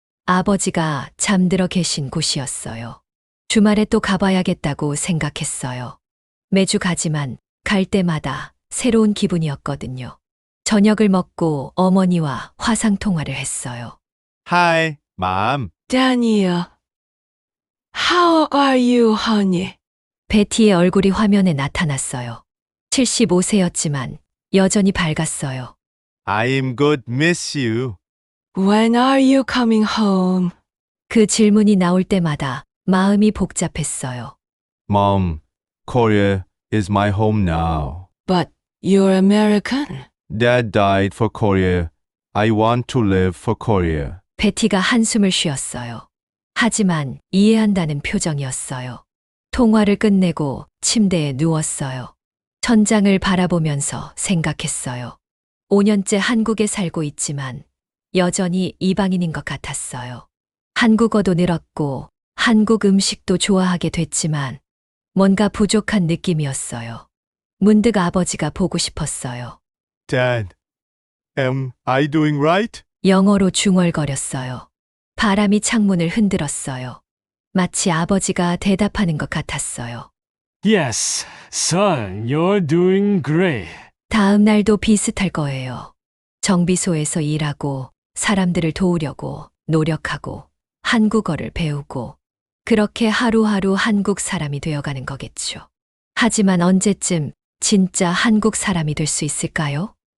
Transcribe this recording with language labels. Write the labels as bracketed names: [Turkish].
[Korean] 아버지가 잠들어 계신 곳이었어요. 주말에 또 가봐야겠다고 생각했어요. 매주 가지만 갈 때마다 새로운 기분이었거든요. 저녁을 먹고 어머니와 화상 통화를 했어요. [English] Hi, Mom. Daniel, how are you, honey? [Korean] 베티의 얼굴이 화면에 나타났어요. 75세였지만 여전히 밝았어요. [English] I'm good, miss you. When are you coming home? [Korean] 그 질문이 나올 때마다 마음이 복잡했어요. [English] Mom, Korea is my home now. But you're American. Dad died for Korea. I want to live for Korea. [Korean] 베티가 한숨을 쉬었어요. 하지만 이해한다는 표정이었어요. 통화를 끝내고 침대에 누웠어요. 천장을 바라보면서 생각했어요. 5년째 한국에 살고 있지만 여전히 이방인인 것 같았어요. 한국어도 늘었고 한국 음식도 좋아하게 됐지만 뭔가 부족한 느낌이었어요. 문득 아버지가 보고 싶었어요. [English] Dad, am I doing right? [Korean] 영어로 중얼거렸어요. 바람이 창문을 흔들었어요. 마치 아버지가 대답하는 것 같았어요. [English] Yes, son, you're doing great. [Korean] 다음 날도 비슷할 거예요. 정비소에서 일하고 사람들을 도우려고 노력하고 한국어를 배우고 그렇게 하루하루 한국 사람이 되어가는 거겠죠. 하지만 언제쯤 진짜 한국 사람이 될 수 있을까요?